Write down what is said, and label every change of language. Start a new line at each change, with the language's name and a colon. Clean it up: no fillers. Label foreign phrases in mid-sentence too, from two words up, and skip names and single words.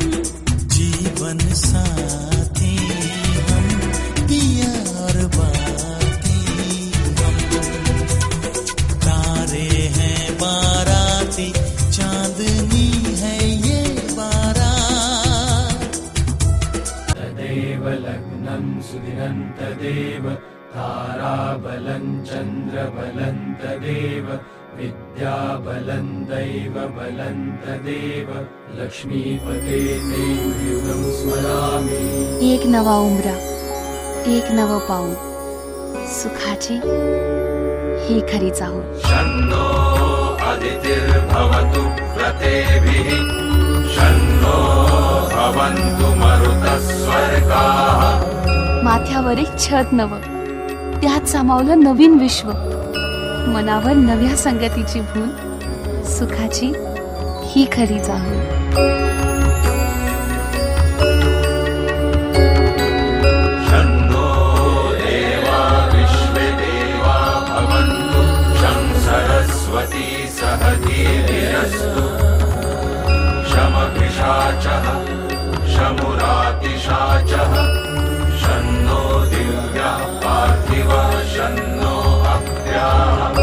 Hindi: जीवन साथी हम दिया और बाती हम। तारे हैं बाराती, चांदनी है ये बारात।
Sanskrit: तदेव लग्नं सुदिनं तदेव ताराबलं चन्द्रबलं तदेव विद्याबलं दैवबलं तदेव लक्ष्मीपते ते युगं स्मरामि।
Marathi: एक नवा उमरा, एक नवं पाऊल, सुखाची ही खरी चाहूल।
Sanskrit: शन्नो अदितिर्भवतु व्रतेभिः, शन्नो भवन्तु मरुतः स्वर्गाः।
Marathi: माथ्यावर एक छत नवं, त्यात सामावलं नवीन विश्व, मनावर नव्या संगतीची भूल, सुखाची ही खरी चाहूल।
Sanskrit: शन्नो देवा विश्वे देवा भवन्तु, शं सरस्वती सह धीर्यस्तु, शमभिषाचः शमुरातिशाचः, शन्नो दिव्यः पार्थिवः, शन्नो अप्याः।